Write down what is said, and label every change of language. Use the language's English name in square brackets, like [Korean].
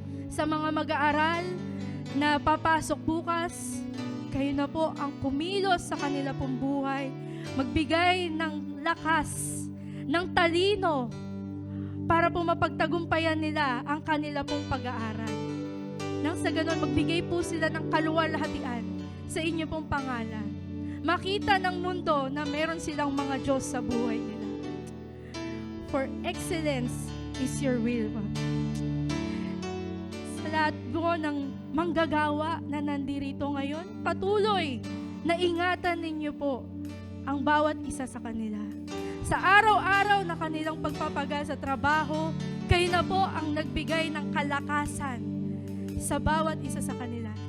[Filipino] Sa mga mag-aaral na papasok bukas, kayo na po ang kumilos sa kanila pong buhay, magbigay ng lakas, ng talino, para po mapagtagumpayan nila ang kanila pong pag-aaral. Nang sa ganon, magbigay po sila ng kaluwalhatian sa inyo pong pangalan. Makita ng mundo na meron silang mga Diyos sa buhay nila. [English] For excellence is your will. [Filipino] Sa lahat po ng manggagawa na nandirito ngayon, patuloy na ingatan ninyo po ang bawat isa sa kanila. Sa araw-araw na kanilang pagpapagal sa trabaho, kayo na po ang nagbigay ng kalakasan sa bawat isa sa kanila.